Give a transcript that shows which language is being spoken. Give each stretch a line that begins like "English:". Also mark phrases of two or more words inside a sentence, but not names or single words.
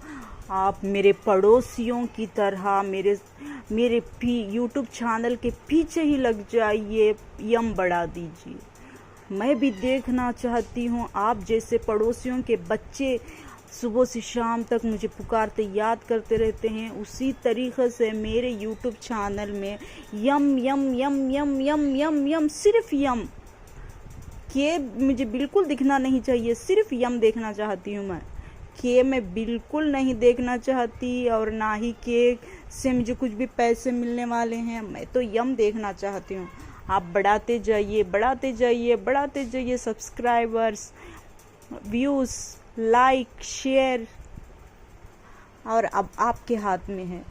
Hindi: आप मेरे पड़ोसियों की तरह मेरे यूट्यूब चैनल के पीछे ही लग जाइए, यम बढ़ा दीजिए। मैं भी देखना चाहती हूँ आप जैसे पड़ोसियों के बच्चे सुबह से शाम तक मुझे पुकारते याद करते रहते हैं, उसी तरीक़े से मेरे यूट्यूब चैनल में यम यम यम यम यम यम यम, सिर्फ यम के मुझे बिल्कुल दिखना नहीं चाहिए, सिर्फ यम देखना चाहती हूँ मैं। के मैं बिल्कुल नहीं देखना चाहती और ना ही के से मुझे कुछ भी पैसे मिलने वाले हैं, मैं तो यम देखना चाहती हूँ। आप बढ़ाते जाइए बढ़ाते जाइए बढ़ाते जाइए सब्सक्राइबर्स, व्यूज़, लाइक, शेयर, और अब आपके हाथ में है।